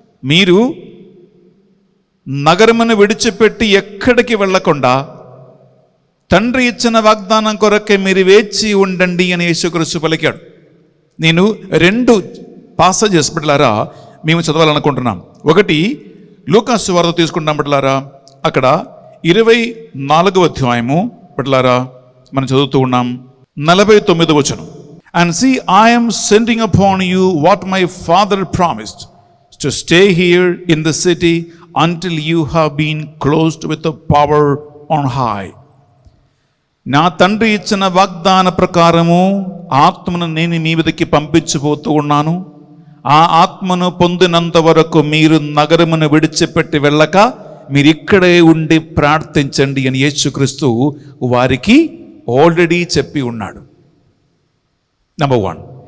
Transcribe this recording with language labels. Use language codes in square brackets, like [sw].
[te] మీరు నగరమును విడిచిపెట్టి ఎక్కడికి వెళ్ళకుండా తండ్రి ఇచ్చిన వాగ్దానం కొరకే మీరు వేచి ఉండండి అని యేసుక్రీస్తు పలికాడు. నేను రెండు పాసేజెస్ బిడ్డలారా మేము చదవాలనుకుంటున్నాం. ఒకటి లూకా సువార్త తీసుకుంటాం బిడ్డలారా. అక్కడ 24వ అధ్యాయము బిడ్డలారా మనం చదువుతూ ఉన్నాం. 49వ వచనం. [en] And see, I am sending upon you what my father promised, to stay here in the city until you have been clothed with the power on high. [te] నా తండ్రి ఇచ్చిన వాగ్దాన ప్రకారము ఆత్మను నేను మీ మీదకి పంపించబోతూ ఉన్నాను. ఆ ఆత్మను పొందినంత వరకు మీరు నగరమును విడిచిపెట్టి వెళ్ళక మీరు ఇక్కడే ఉండి ప్రార్థించండి అని యేసుక్రీస్తు వారికి ఆల్రెడీ చెప్పి ఉన్నాడు. నెంబర్ 1.